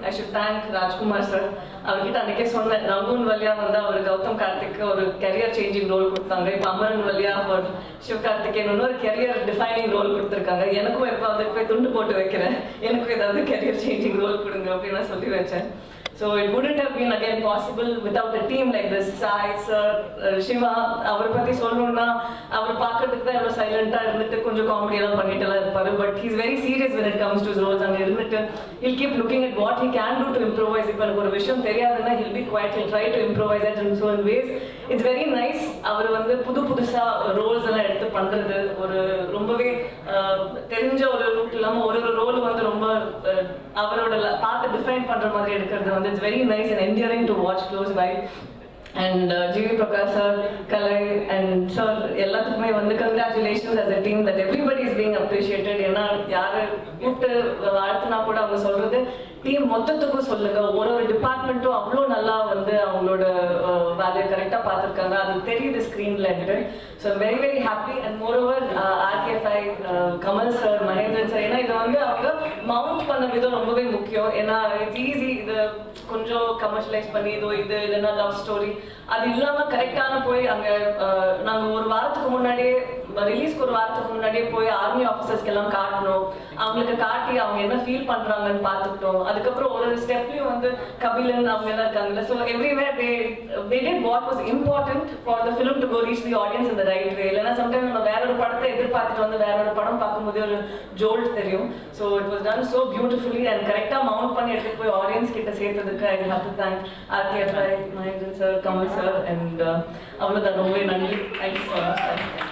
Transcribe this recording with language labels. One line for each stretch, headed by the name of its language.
English: I should thank
Tamil: Rajkumar sir. அவர்கிட்ட அன்றைக்கே சொன்னேன், ரங்கூன் வழியா வந்து அவர் கௌதம் கார்த்திக்கு ஒரு கெரியர் சேஞ்சிங் ரோல் கொடுத்தாங்க. இப்போ அமரன் வழியா அவர் சிவகார்த்திகேயன் ஒரு கெரியர் டிஃபைனிங் ரோல் கொடுத்துருக்காங்க. எனக்கும் எப்போ வந்து போய் துண்டு போட்டு வைக்கிறேன், எனக்கும் ஏதாவது கெரியர் சேஞ்சிங் ரோல் கொடுங்க அப்படின்னு நான் சொல்லி வச்சேன்.
English: So it wouldn't have been again possible without a team like this.
Tamil: Sai sir, Shiva, அவர் பத்தி சொல்லணும்னா அவர் பார்க்கறதுக்கு தான் எவ்வளோ சைலண்டாக இருந்துட்டு கொஞ்சம் காமெடி எல்லாம் பண்ணிட்டு எல்லாம் இருப்பாரு.
English: But he's very serious when it comes to his roles.
Tamil: அங்கே இருந்துட்டு
English: he'll keep looking at what he can do to improvise.
Tamil: இப்போ எனக்கு ஒரு விஷயம் தெரியாதுன்னா
English: he'll be quiet, he'll try to improvise it in so many ways. It's very nice.
Tamil: அவர் வந்து புதுசா Rolle's எல்லாம் எடுத்து பண்றது, ஒரு ரொம்பவே தெரிஞ்ச ஒரு ரூட் இல்லாமல் ஒரு ரோல் வந்து ரொம்ப அவரோட பார்த்து டிஃபைன் பண்ற மாதிரி எடுக்கிறது வந்து
English: it's very nice and endearing to watch close by. And G.V. Prakash sir, Kalai and sir,
Tamil: எல்லாத்துக்குமே வந்து
English: congratulations as a team that everybody is being appreciated.
Tamil: ஏன்னா யாரு கூப்பிட்டு வாழ்த்துனா கூட அவங்க சொல்றது டீம் மொத்தத்துக்கும் சொல்லுங்க, ஒரு டிபார்ட்மெண்ட்டும் அவ்வளோ நல்லா வந்து அவங்களோட வேலையை கரெக்டாக பார்த்துருக்காங்க, அது தெரியுது ஸ்க்ரீன்லன்ட்டு.
English: So very very happy.
Tamil: And moreover RK5, Kamal sir, Mahendran sir, ஏன்னா இதை வந்து அவங்க மவுண்ட் பண்ண விதம் ரொம்பவே முக்கியம். ஏன்னா
English: it's easy
Tamil: இது கொஞ்சம் கமர்ஷியலைஸ் பண்ணி இதோ இது இல்லைன்னா லவ் ஸ்டோரி அது இல்லாமல் கரெக்டான போய் அங்கே நாங்கள் ஒரு வாரத்துக்கு முன்னாடியே ரிலீஸ்க்கு ஒரு வாரத்துக்கு முன்னாடியே போய் ஆர்மி ஆஃபீஸர்ஸ்க்கு எல்லாம் காட்டணும், அவங்களுக்கு காட்டி அவங்க என்ன ஃபீல் பண்ணுறாங்கன்னு பார்த்துக்கிட்டோம். அதுக்கப்புறம் ஒரு ஸ்டெப்லையும் வந்து கபிலன் அவங்க எல்லாம் இருக்காங்கல்ல.
English: So everywhere they did what was important for the film to go reach the audience in the right way.
Tamil: இல்லைன்னா சம்டைம் நம்ம வேற ஒரு படத்தை எதிர்பார்த்துட்டு வந்து வேற ஒரு படம் பார்க்கும்போது ஒரு ஜோல்ட் தெரியும்.
English: so it was done so beautifully and
Tamil: கரெக்டாக மவுண்ட் பண்ணி எடுத்துட்டு போய் ஆடியன்ஸ் கிட்ட சேர்த்ததுக்கு
English: I have to thank RK5, Mahendran sir, Kamal sir and அவ்வளோதான்.
Tamil: ரொம்பவே நன்றி.
English: Thank you so much.